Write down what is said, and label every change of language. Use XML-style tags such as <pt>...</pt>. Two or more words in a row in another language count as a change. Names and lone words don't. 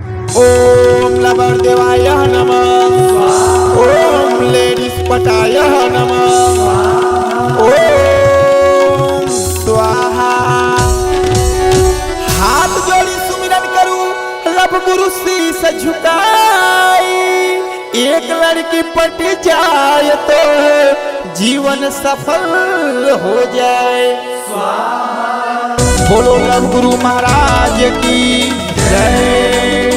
<sa>ओम लबर देवाय नमः। ओम लेडीज पटाय नमः। ओम स्वाहा।</sa> <hi>हाथ जोड़ी सुमिरन करूं, लब गुरु शीस झुकाई। एक लड़की पट जाए तो जीवन सफल हो जाए। बोलो लब गुरु महाराज की जय।</hi>